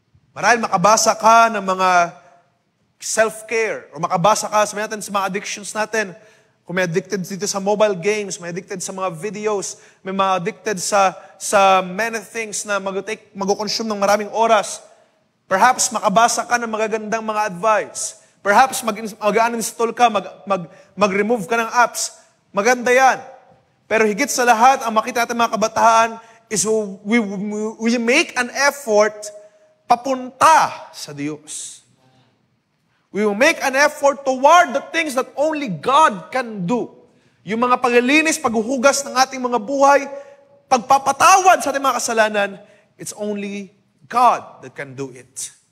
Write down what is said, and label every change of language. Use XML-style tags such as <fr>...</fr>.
<tl>Marahil makabasa ka ng mga self-care, o makabasa ka, sabihin natin sa mga addictions natin, kung may addicted dito sa mobile games, may addicted sa mga videos, may mga addicted sa many things na mag-consume ng maraming oras. Perhaps makabasa ka ng magagandang mga advice. Perhaps mag-uninstall ka, mag-remove ka ng apps. Maganda yan. Pero higit sa lahat, ang makita natin mga kabataan is</tl> <en>we make an effort</en> <tl>papunta sa Diyos.</tl> <en>We will make an effort toward the things that only God can do.</en> <tl>Yung mga paglilinis, paghuhugas ng ating mga buhay, pagpapatawad sa ating mga kasalanan,</tl> <en>it's only God that can do it.</en>